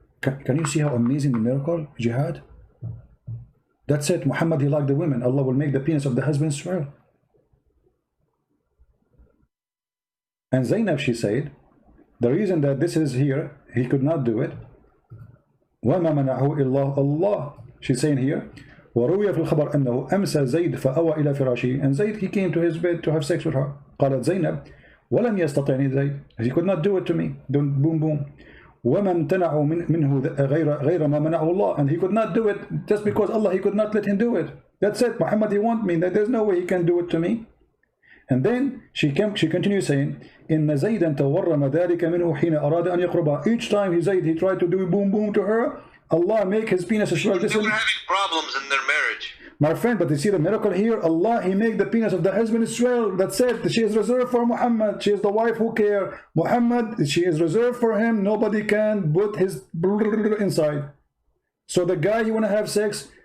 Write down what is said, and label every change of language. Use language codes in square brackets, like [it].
[en] Can you see how amazing the miracle, jihad? That's it. Muhammad, he liked the women. Allah will make the penis of the husband swell. And Zainab, she said, the reason that this is here, he could not do it. [ar] وَمَا مَنَعَهُ إِلَّا اللَّهِ. [en] She's saying here, [ar] وروي في الخبر أنه أمسى زيد فأوى إلى فراشه. [en] And Zayd, he came to his bed to have sex with her. [ar] قالت زينب ولم يستطعني زيد. [en] He could not do it to me. Boom, boom. [ar] وما امتنعوا منه غير ما منعه الله. [en] And he could not do it just because Allah, he could not let him do it. That's it. Muhammad, he want me. There's no way he can do it to me. And then she continues saying, [ar] إن زيدا تورم ذلك منه حين أراد أن يقربها. [en] Each time he tried to do boom, boom to her, Allah make his penis swell. They were having problems in their marriage. My friend, but you see the miracle here? Allah, he make the penis of the husband swell. That's it. She is reserved for Muhammad. She is the wife who care. Muhammad, she is reserved for him. Nobody can put his inside. So the guy, he want to have sex,